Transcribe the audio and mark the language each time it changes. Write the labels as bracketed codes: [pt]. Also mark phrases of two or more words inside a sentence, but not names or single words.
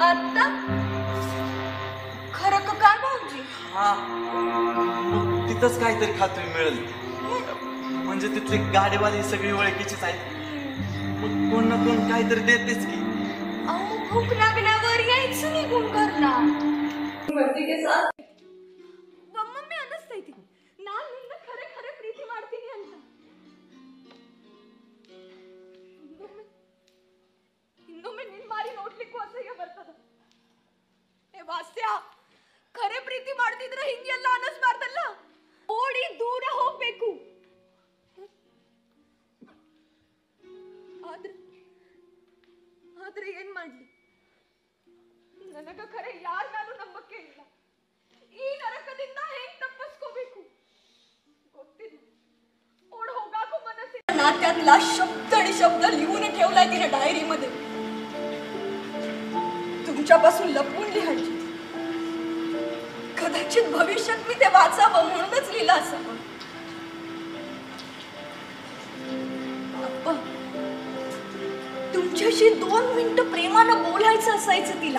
[mr] आता खरं का काय भाऊजी? हा मग तिथंच काहीतरी खातोय मिळेल. म्हणजे तिथली गाडीवाली सगळी ओळखीचीच आहे. मग कोण ना कोण काहीतरी देतेच की. अहो भूक लागल्यावर यायचं निघून घरला. [kn] ಮಮ್ಮಿ ಅನ್ನಿಸ್ತೈತಿ ನಾನು ನಿನ್ನ ಖರೆ ಖರೆ ಪ್ರೀತಿ ಮಾಡ್ತೀನಿ ಅಂತ. ಇನ್ನೊಮ್ಮೆ ನಿನ್ ಮಾರಿ ನೋಡ್ಲಿಕ್ಕೂ ಅಸಹ್ಯ ಬರ್ತದ. ಏ ವಾಸ್ಯ, ಖರೆ ಪ್ರೀತಿ ಮಾಡ್ತಿದ್ರೆ ಹಿಂಗೆಲ್ಲ ಅನ್ನಿಸ್ಬಾರ್ದಲ್ಲ. ಓಡಿ ದೂರ ಹೋಗ್ಬೇಕು. ಆದ್ರೆ ಏನ್ ಮಾಡ್ಲಿ? ನನಗ ಖರೆ ಯಾರನ್ನಾರು ನಂಬಕ್ಕೆ ಇಲ್ಲ. ಈ ನರಕದಿಂದ ಹೇಗ್ ತಪ್ಪಿಸ್ಕೋಬೇಕು ಗೊತ್ತಿಲ್ಲ. [mr] ओढ होगाको मनसे नात्यातला शब्द आणि शब्द लिहून ठेवलाय तिने डायरी मध्ये. तुमच्यापासून लपवून लिहायची. कदाचित भविष्यात मी ते वाचावं म्हणूनच लिहिलं असावं. तुमच्याशी 2 मिनिटं प्रेमानं बोलायचं असायचं तिला.